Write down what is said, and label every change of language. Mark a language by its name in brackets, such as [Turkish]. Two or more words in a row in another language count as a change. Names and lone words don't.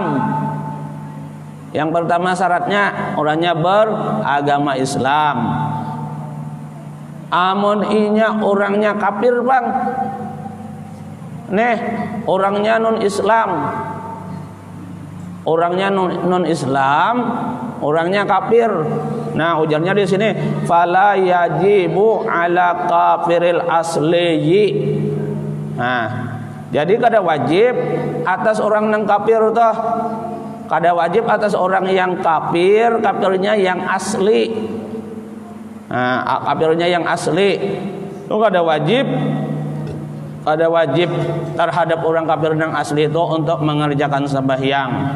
[Indonesian] Yang pertama syaratnya orangnya beragama Islam. [Banjar] Amun inya orangnya kafir, Bang. [Indonesian] Nih, orangnya non Islam. Orangnya non Islam, orangnya kafir. [Banjar] Nah, ujarnya di sini [Arabic] فلا يجب على الكافر الأصلي. [Banjar] Nah, jadi kada wajib atas orang yang kafir toh. Kada wajib atas orang yang kafir, kafirnya yang asli. Nah, kafirnya yang asli. Itu kada wajib terhadap orang kafir yang asli itu untuk mengerjakan sembahyang.